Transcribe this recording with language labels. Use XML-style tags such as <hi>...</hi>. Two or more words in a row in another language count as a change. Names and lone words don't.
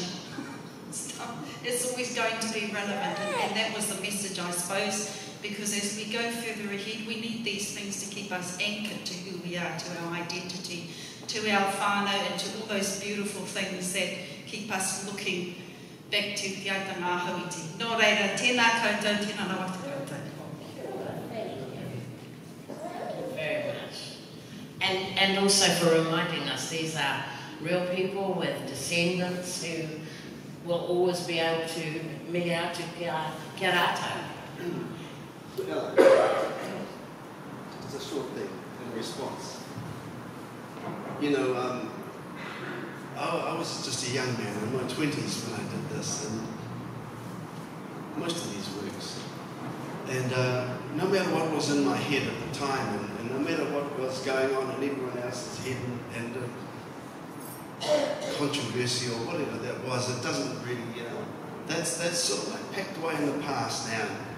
<en>It's always going to be relevant, and that was the message, I suppose, because as we go further ahead, we need these things to keep us anchored to who we are, to our identity, to our whānau, and to all those beautiful things that keep us looking back to Te Aita Ngā Hauiti.</en> <mi>Nō reira, tēnā koutou, tēnā rawa te koutou.</mi> <en>Very much. And also for reminding us these are real people with descendants who will always be able to me out to</en> <mi>kia rātou.</mi> <en>Just a short thing in response. I was just a young man in my 20s when I did this, and most of these works. And no matter what was in my head at the time, and no matter what was going on in everyone else's head, and controversy or whatever that was, it doesn't really, that's sort of like packed away in the past now.</en>